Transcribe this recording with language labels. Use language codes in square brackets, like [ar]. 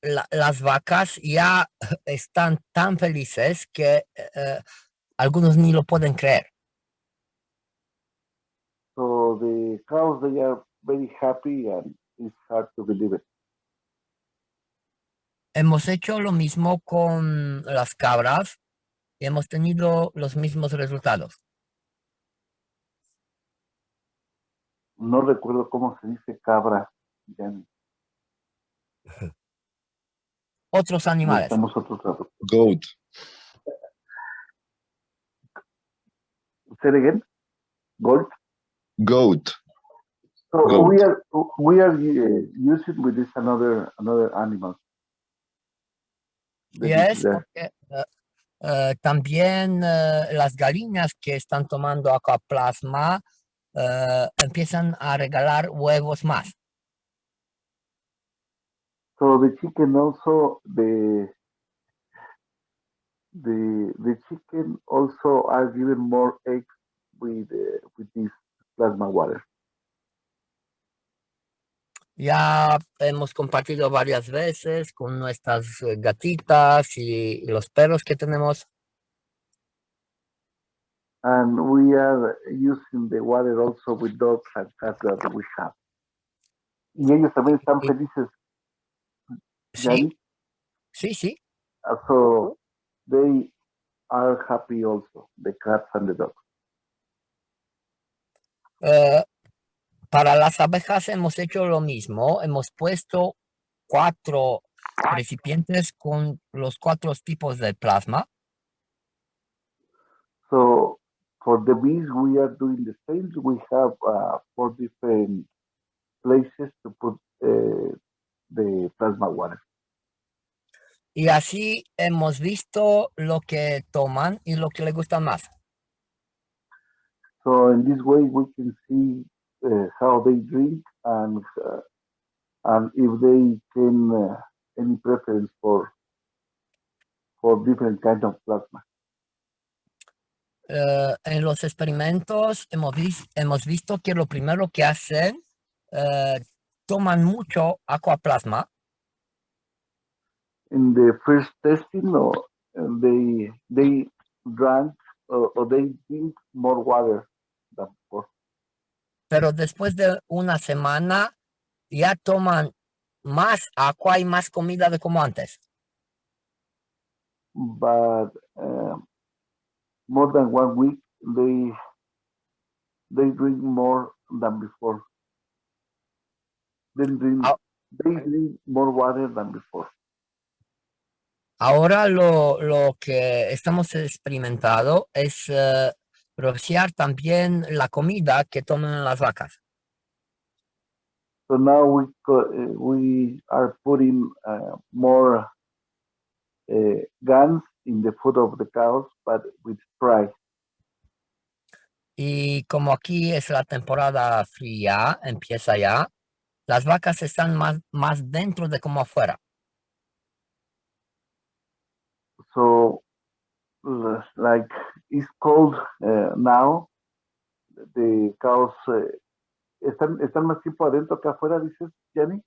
[es] las vacas ya están tan felices que algunos ni lo pueden creer. [en] so the cows, they are very happy and it's hard to believe it. [es] Hemos hecho lo mismo con las cabras y hemos tenido los mismos resultados. No recuerdo cómo se dice cabra, Giani. Otros animales. Necesitamos otro traductor. [en] Goat. Say it again. Gold. Goat. So Goat. we are using with this another animal. that is Yes, there. [es] porque también las gallinas que están tomando aquaplasma empiezan a regalar huevos más. [en] So the chicken also the chicken also are given more eggs with this plasma water. [es] Ya hemos compartido varias veces con nuestras gatitas y los perros que tenemos. [en] And we are using the water also with dogs and cats that we have. [es] Y ellos también están Sí. felices. Sí, Gianni. sí. [en] So they are happy also, the cats and the dogs. [es] Para las abejas hemos hecho lo mismo. Hemos puesto 4 recipientes con los 4 tipos de plasma. [en] So for the bees, we are doing the same. We have 4 different places to put the plasma water. [es] Y así hemos visto lo que toman y lo que les gusta más. [en] So in this way, we can see how they drink and if they can any preference for different kind of plasma. [es] En los experimentos hemos visto que lo primero que hacen, toman mucho aquaplasma. [en] In the first testing, they drank or they drink more water than before. [es] Pero después de una semana ya toman más agua y más comida de como antes. [en] But more than 1 week, they drink more than before. They drink more water than before. [es] Ahora lo que estamos experimentando es rociar también la comida que toman las vacas. [en] So now we are putting more guns in the food of the cows, but with spray. [es] Y como aquí es la temporada fría, empieza ya, las vacas están más dentro de como afuera. [en] So like it's cold now, the cows [es] están más tiempo adentro que afuera, dices, [en] Gianni?